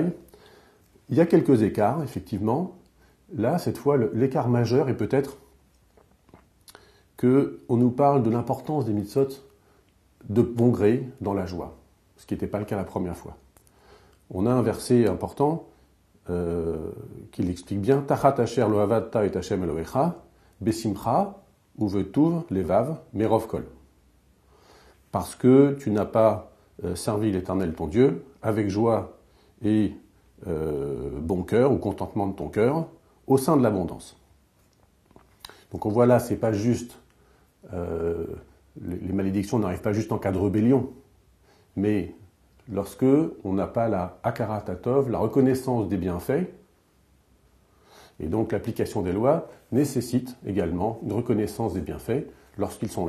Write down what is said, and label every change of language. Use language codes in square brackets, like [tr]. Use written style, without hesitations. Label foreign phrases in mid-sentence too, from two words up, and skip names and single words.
[fr] Il y a quelques écarts, effectivement. Là, cette fois, l'écart majeur est peut-être qu'on nous parle de l'importance des mitzvot de bon gré dans la joie, ce qui n'était pas le cas la première fois. On a un verset important qui l'explique bien. [he] תחת אשר לא עבדת את השם אלהיך, בשמחה ובטוב לבב מרב כל. [fr] Parce que tu n'as pas servi l'Éternel ton Dieu avec joie et bon cœur ou contentement de ton cœur au sein de l'abondance. Donc on voit là, c'est pas juste les malédictions n'arrivent pas juste en cas de rébellion, mais lorsque on n'a pas la [he] הכרת הטוב, [fr] la reconnaissance des bienfaits, et donc l'application des lois nécessite également une reconnaissance des bienfaits lorsqu'ils sont là.